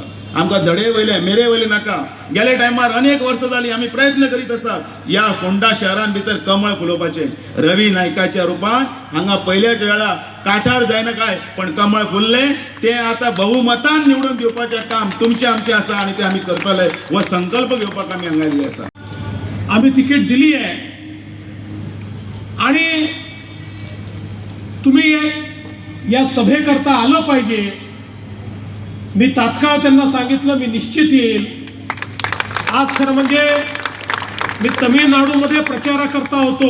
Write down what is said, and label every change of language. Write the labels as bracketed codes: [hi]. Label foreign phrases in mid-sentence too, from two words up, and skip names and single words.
[kok] आमकां धडे वयले मेरे वयले नाका. गेले टायमार अनेक वर्सां जालीं आमी प्रयत्न करीत आसात ह्या फोंडा शहरान भितर कमळ फुलोवपाचें. रवी नायकाच्या रुपान हांगा पयल्याच वेळा काठार जायना काय पण कमळ फुल्लें. तें आतां बहुमतान निवडून दिवपाचें काम तुमचें आमचें आसा आणि ते आमी करतले. हो संकल्प घेवपाक आमी हांगा आयिल्ले आसा. [mr] आम्ही तिकीट दिली आहे आणि तुम्ही या सभेकरता आलं पाहिजे. मी तात्काळ त्यांना सांगितलं मी निश्चित येईल. आज खरं म्हणजे मी तमिळनाडूमध्ये प्रचाराकरता होतो.